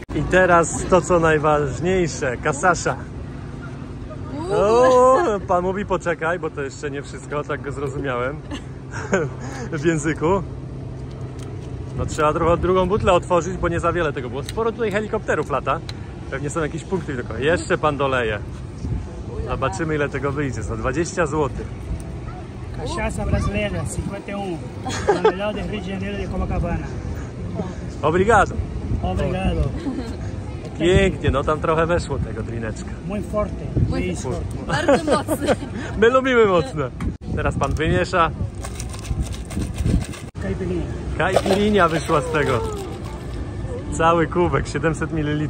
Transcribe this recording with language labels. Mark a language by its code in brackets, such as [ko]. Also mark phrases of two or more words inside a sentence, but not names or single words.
[pl] I teraz to, co najważniejsze, kasasza. Pan mówi poczekaj, bo to jeszcze nie wszystko, tak go zrozumiałem w języku. No trzeba drugą butlę otworzyć, bo nie za wiele tego było. Sporo tutaj helikopterów lata. Pewnie są jakieś punkty tylko. Jeszcze pan doleje. Zobaczymy, ile tego wyjdzie. Za 20 zł. [pt] Cachaça brasileira, 51. A melhor de Rio de Janeiro de Copacabana. Obrigado. Obrigado. [pl] Pięknie, no tam trochę weszło tego drineczka. [es] Muy forte. Muy forte. [pl] Bardzo mocny. My lubimy mocne. Teraz pan wymiesza. Caipirinha. Caipirinha wyszła z tego. Cały kubek, 700 ml.